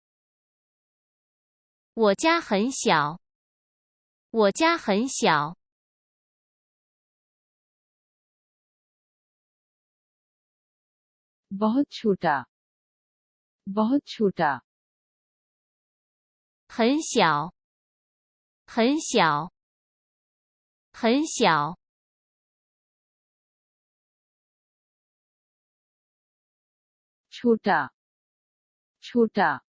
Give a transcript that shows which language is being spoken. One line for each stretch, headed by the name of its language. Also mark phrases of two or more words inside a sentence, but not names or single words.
Chinese: 我家很小我家很小
Hindi: बहुत छोटा, बहुत छोटा।
Chinese: 很小很小很小
Hindi: छोटा, छोटा।